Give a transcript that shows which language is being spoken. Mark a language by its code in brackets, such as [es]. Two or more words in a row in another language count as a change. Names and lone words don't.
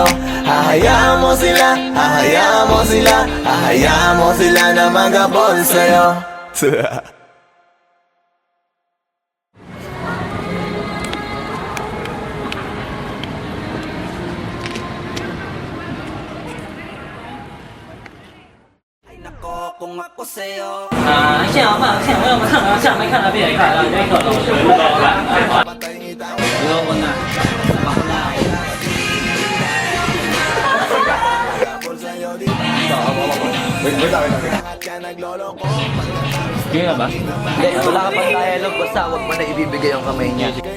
[tl] Hahayaan mo sila, hahayaan mo sila, hahayaan mo sila na magabol sa'yo. Kung ako sa'yo, [zh] 现场放，现场要不看了，现场没看到，别看了，别看了。 [tl] Hindi, wala ka pang dialogue, basta huwag mo na ibibigay ang kamay niya.